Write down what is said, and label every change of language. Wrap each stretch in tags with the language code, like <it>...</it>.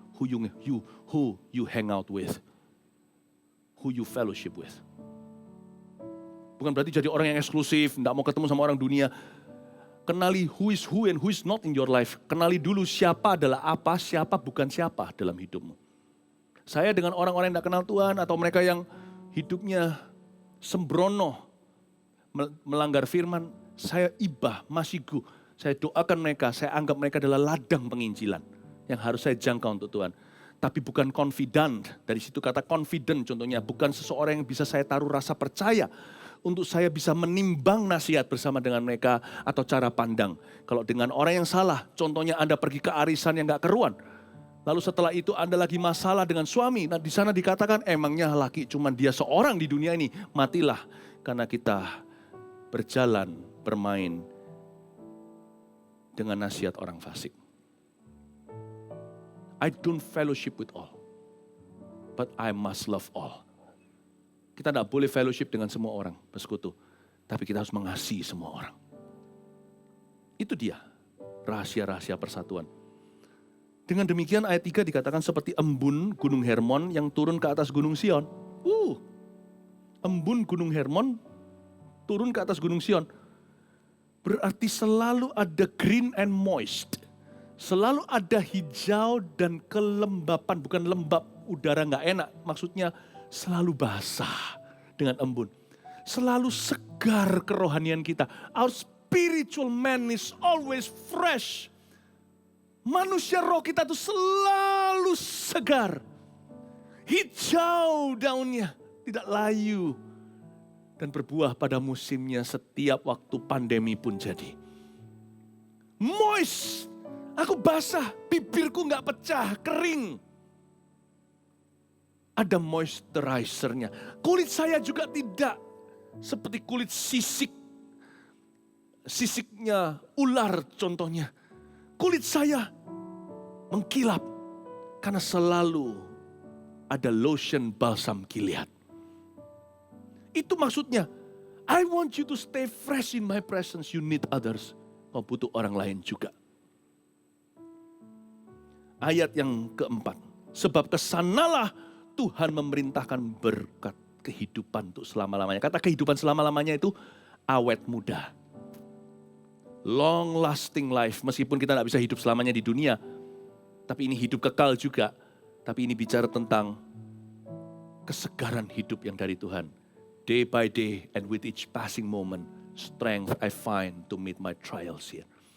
<en>Who you hang out with, who you fellowship with.</en> <id>Bukan berarti jadi orang yang eksklusif, tidak mau ketemu sama orang dunia. Kenali</id> <en>who is who and who is not in your life.</en> <id>Kenali dulu siapa adalah apa, siapa bukan siapa dalam hidupmu. Saya dengan orang-orang yang tidak kenal Tuhan atau mereka yang hidupnya sembrono, melanggar firman, saya ibah, masigu. Saya doakan mereka, saya anggap mereka adalah ladang penginjilan yang harus saya jangkau untuk Tuhan. Tapi bukan confident, dari situ kata confident contohnya, bukan seseorang yang bisa saya taruh rasa percaya untuk saya bisa menimbang nasihat bersama dengan mereka atau cara pandang. Kalau dengan orang yang salah, contohnya Anda pergi ke arisan yang gak keruan, lalu setelah itu Anda lagi masalah dengan suami, nah di sana dikatakan emangnya laki cuman dia seorang di dunia ini, matilah karena kita berjalan, bermain dengan nasihat orang fasik.</id> <en>I don't fellowship with all, but I must love all.</en> <id>Kita tidak boleh fellowship dengan semua orang, bersekutu. Tapi kita harus mengasihi semua orang. Itu dia, rahasia-rahasia persatuan. Dengan demikian ayat 3 dikatakan seperti embun gunung Hermon yang turun ke atas gunung Sion. Embun gunung Hermon turun ke atas gunung Sion. Berarti selalu ada</id> <en>green and moist.</en> <id>Selalu ada hijau dan kelembapan, bukan lembab udara nggak enak. Maksudnya selalu basah dengan embun. Selalu segar kerohanian kita.</id> <en>Our spiritual man is always fresh.</en> <id>Manusia roh kita itu selalu segar. Hijau daunnya, tidak layu. Dan berbuah pada musimnya setiap waktu pandemi pun jadi. Moist. Aku basah, bibirku gak pecah, kering. Ada moisturizernya. Kulit saya juga tidak seperti kulit sisik. Sisiknya ular contohnya. Kulit saya mengkilap karena selalu ada lotion balsam Gilead. Itu maksudnya,</id> <en>I want you to stay fresh in my presence, you need others.</en> <id>Kau butuh orang lain juga. Ayat yang keempat, sebab kesanalah Tuhan memerintahkan berkat kehidupan untuk selama-lamanya. Kata kehidupan selama-lamanya itu awet muda.</id> <en>Long lasting life,</en> <id>meskipun kita tidak bisa hidup selamanya di dunia. Tapi ini hidup kekal juga. Tapi ini bicara tentang kesegaran hidup yang dari Tuhan.</id> <en>Day by day and with each passing moment, strength I find to meet my trials here.</en>